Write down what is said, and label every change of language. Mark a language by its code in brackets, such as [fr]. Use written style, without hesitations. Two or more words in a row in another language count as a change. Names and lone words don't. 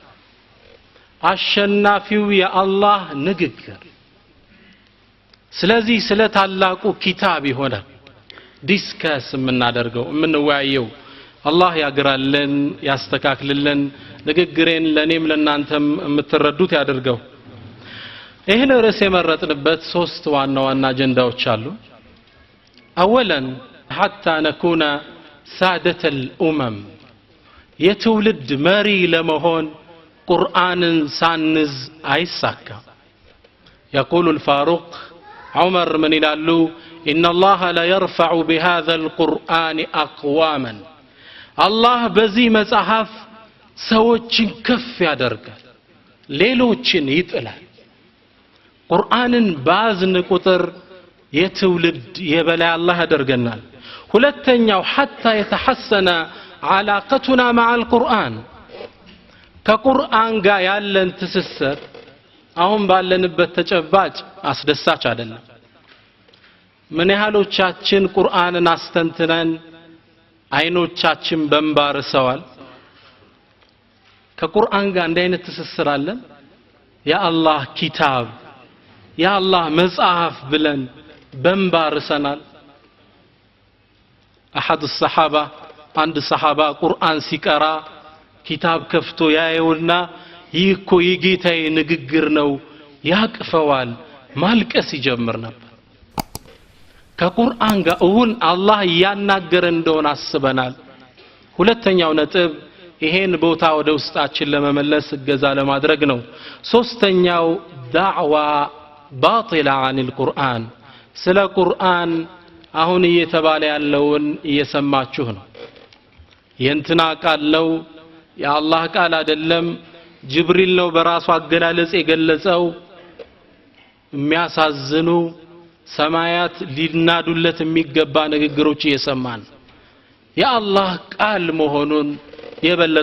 [am] አሸናፊው የአላህ ንግግር ስለዚህ ስለ ታላቁ ኪታብ ይሆነ ዲስከስ የምናደርገው የምንወያየው አላህ ያግራልን ያስተካክልልን ንግግሬን ለኔም ለናንተም የምትረዱት ያድርገው ይህን ርዕስ የመረጥንበት ሶስት ዋና ዋና አጀንዳዎች አሉ [ar] اولا حتى نكون سادة الامم [am] የትውልድ መሪ ለመሆን ቁርአንን ሳንዝ [ar] አይሳካ يقول الفاروق عمر من ይላሉ ان الله لا يرفع بهذا القرآن اقواما الله [am] በዚህ መጽሐፍ ሰዎችን ከፍ ያደርጋል ሌሎችን ይጥላል ቁርአንን ባዝን ቁጥር የትውልድ የበላይ አላህ ያደርገናል ሁለተኛው [ar] حتى يتحسن علاقتنا مع القرآن [am] ከቁርአን ጋር ያለን ትስስር አሁን ባለንበት ተጨባጭ አስደሳች አይደለም ምን ያህሎቻችን ቁርአንን አስተንትነን አይኖቻችን በእንባርሰዋል ከቁርአን ጋር እንደ አይነት ትስስር አለን የአላህ ኪታብ የአላህ መጽሐፍ ብለን በእንባርሰናል [ar] أحد الصحابة عند الصحابة قرآن [am] ሲቀራ ኪታብ ከፍቶ ያየውና ይህኮ የጌታዬ ንግግር ነው ያቅፈዋል ማልቀስ ይጀምር ነበር ከቁርአን ጋር እውን አላህ ያናገረ እንደሆነ አስበናል ሁለተኛው ነጥብ ይሄን ቦታ ወደ ውስጣችን ለመመለስ እገዛ ለማድረግ ነው ሶስተኛው [ar] دعوى باطلة عن القرآن [am] ስለ ቁርአን አሁን እየተባለ ያለውን እየሰማችሁ ነው የእንትና ቃል ነው የአላህ ቃል አይደለም ጅብሪል ነው በራሱ አገላለጽ የገለጸው የሚያሳዝኑ ሰማያት ሊናዱለት የሚገባ ንግግሮች እየሰማን የአላህ ቃል መሆኑን የበለጠ